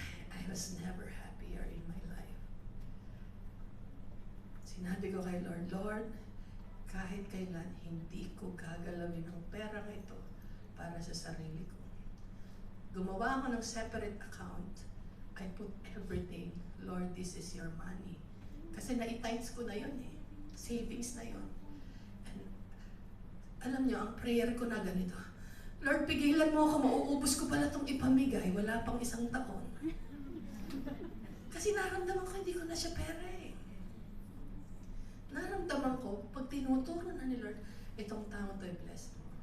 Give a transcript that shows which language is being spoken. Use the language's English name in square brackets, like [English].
[English] I was never happier in my life. [Filipino] Sinabi ko kay Lord, Lord, kahit kailan, hindi ko gagalawin ang pera ito para sa sarili ko. Gumawa ako ng separate account. [English] I put everything, Lord, this is your money. [Filipino] Kasi na-times ko na yun eh. Savings na yun. [English] And [Filipino] alam niyo, ang prayer ko na ganito, Lord, pigilan mo ako, mauubos ko pala itong ipamigay, wala pang 1 taon. Kasi naramdaman ko, hindi ko na siya pera eh. Naramdaman ko, pag tinuturo na ni Lord, itong tao [English] to bless [Filipino] mo.